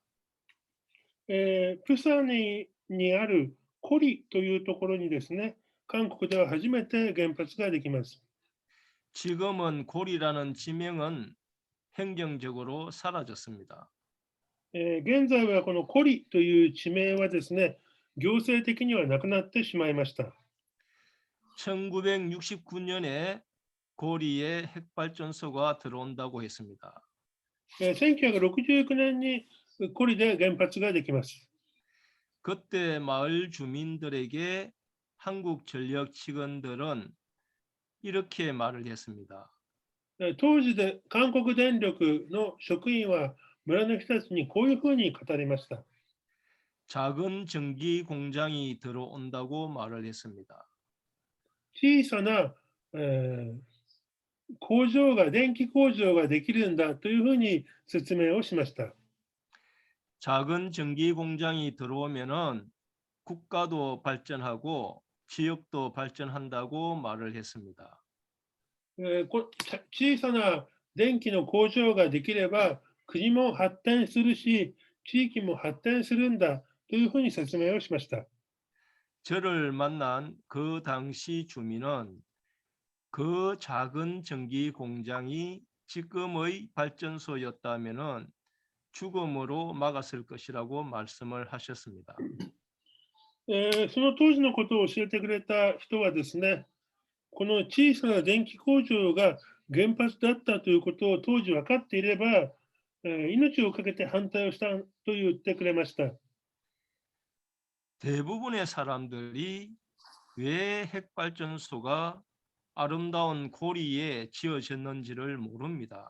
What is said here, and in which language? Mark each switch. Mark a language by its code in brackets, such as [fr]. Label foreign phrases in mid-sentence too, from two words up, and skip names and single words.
[ja] プサンにあるコリというところにですね、韓国では初めて原発ができます。 [ko] 지금은 고리라는 지명은 행정적으로 사라졌습니다. [ja] 現在はこのコリという地名はですね、行政的にはなくなってしまいました。 [ko] 1969년에 고리에 핵발전소가 들어온다고 했습니다. [ja] 1969 年にコリで原発ができます。 [ko] 그때 마을 주민들에게 한국전력 직원들은 이렇게 말을 했습니다. [ja] 当時で韓国電力の職員は村の人たちにこういうふうに語りました。 [ko] 작은 전기 공장이 들어온다고 말을 했습니다. [ja] 小さな、工場が、電気工場ができるんだというふうに説明をしました。 [ko] 작은 전기 공장이 들어오면은 국가도 발전하고 지역도 발전한다고 말을 했습니다. [ja] 小さな電気の工場ができれば国も発展するし、地域も発展するんだというふうに説明をしました。 [ko] 저를 만난 그 당시 주민은 그 작은 전기 공장이 지금의 발전소였다면은 죽음으로 막았을 것이라고 말씀을 하셨습니다. [ja] その当時のことを教えてくれた人はですね、この小さな電気工場が原発だったということを当時分かっていれば、命を懸けて反対をしたと言ってくれました。 [ko] 대부분의 사람들이 왜 핵발전소가 아름다운 고리에 지어졌는지를 모릅니다.